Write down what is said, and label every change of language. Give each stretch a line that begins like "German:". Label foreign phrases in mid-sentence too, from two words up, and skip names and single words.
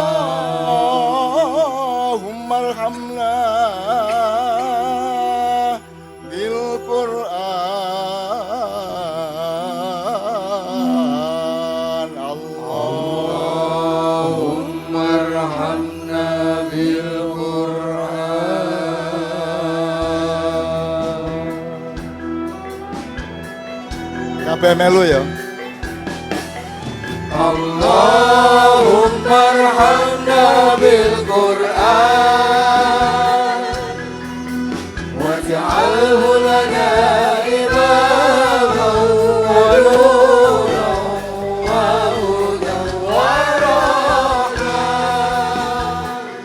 Arabic: اللهم ارحمنا بالقرآن. اللهم ارحمنا بالقرآن.
Javanese: Kabeh melu ya.
Arabic: اللهم ارحمنا بالقرآن واجعله لنا إماما ونورا وهدى ورحمة.